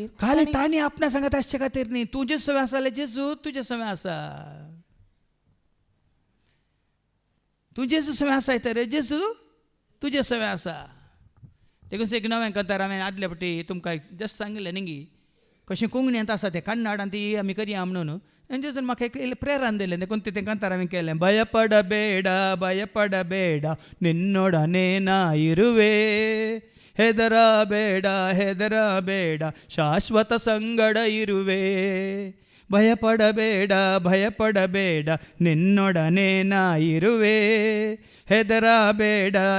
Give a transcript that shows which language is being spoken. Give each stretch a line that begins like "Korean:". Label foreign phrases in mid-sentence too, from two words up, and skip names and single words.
Konkani: खाली तांणी आपणा सांगत आसचे खातीर न्ही तूं जेजू सवय आसा जाल्यार जेजू तुजे सवय आसा तूं जेजू सवय आसा तर जेजू तुजे सवय आसा देखून एक नवें कंतार हांवें आदले फावटी तुमकां जस्ट सांगिल्लें न्ही कशें कोंकणींत आसा तें कन्नडांत ती आमी करया म्हणून आनी जेजून म्हाका एक प्रेरण दिलें देखून तें कंतार हांवें केलें
Kannada: ಭಯಪಡಬೇಡ ನಿನ್ನೊಡನೆ ನಾ ಇರುವೆ ಹೆದರಬೇಡ ಶಾಶ್ವತ ಸಂಗಡ ಇರುವೆ ಭಯಪಡಬೇಡ ನಿನ್ನೊಡನೆ ನಾ ಇರುವೆ ಹೆದರಬೇಡ